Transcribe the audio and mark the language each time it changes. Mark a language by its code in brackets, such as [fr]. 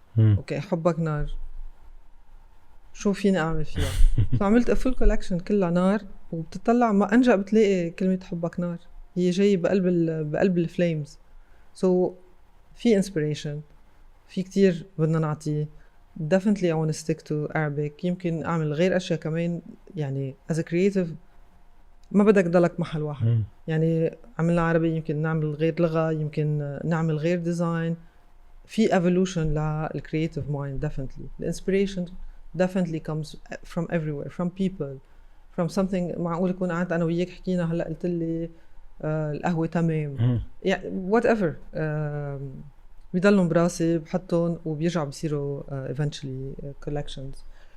[ar] أوكي حبك نار شو فيني أعمل فيها؟ فعملت [en] a full collection [ar] كلها نار وبتطلع ما أنجأ بتلاقي كلمة حبك نار هي جاي بقلب الفليمز. so في inspiration في كتير بدنا نعطيه. [en] definitely I want to stick to Arabic. [ar] يمكن أعمل غير أشياء كمان يعني [en] as a creative [ar] ما بدك ضلك محل واحد. يعني عملنا عربي يمكن نعمل غير لغة يمكن نعمل غير ديزاين. [en] في evolution للcreative mind. definitely the inspiration definitely comes from everywhere, from people, from something. [ar] معقول يكون قعدت أنا وياك حكينا هلأ قلت لي القهوة تمام يعني whatever بيضلهم براسي بحطهم وبيرجعوا بيصيروا eventually collections.